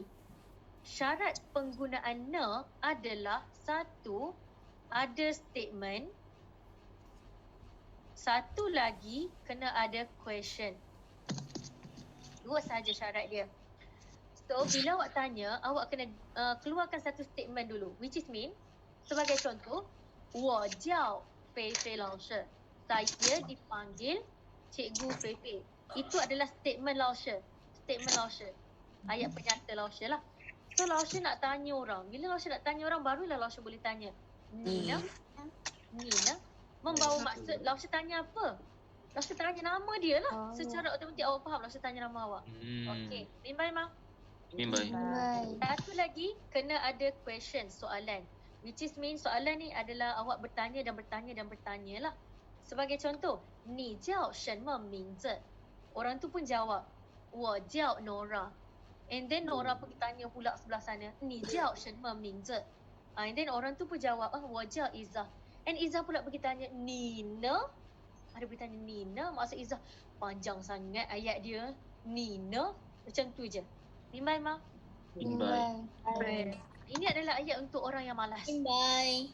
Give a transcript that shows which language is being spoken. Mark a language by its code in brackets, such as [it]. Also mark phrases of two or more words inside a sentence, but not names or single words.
[ms] Syarat penggunaan na adalah satu, ada statement. Satu lagi, kena ada question. Dua sahaja syarat dia. So, bila awak tanya, awak kena keluarkan satu statement dulu. [en] Which is mean, [ms] sebagai contoh, [zh] 我叫菲菲老师. [ms] Saya dipanggil Cikgu Fefe. Itu adalah statement Lausha. Statement Lausha. Ayat penyata Lausha lah. So Lausha nak tanya orang. Bila Lausha nak tanya orang, barulah Lausha boleh tanya. Nina membawa maksud. Lausha tanya apa? Lausha tanya nama dia lah. Secara otomatik awak faham Lausha tanya nama awak. Okey. [zh] 明白吗? [ms] Mimbai. Satu lagi, kena ada question, soalan. [en] Which is mean [ms] soalan ni adalah awak bertanya dan bertanya dan bertanya lah. Sebagai contoh, [zh] 你叫什么名字? [ms] Orang tu pun jawab, [zh] 我叫 Nora. [en] And then [ms] Nora pergi tanya pula sebelah sana, [zh] 你叫什么名字? [en] And then [ms] orang tu pun jawab, [zh] 我叫 Izzah. [ms] And Izzah pula pergi tanya, Nina? Ada pergi tanya Nina, maksud Izzah panjang sangat ayat dia. Nina, macam tu je. [zh] 明白吗? [ms] Mimbai. Ini adalah ayat untuk orang yang malas. Bye.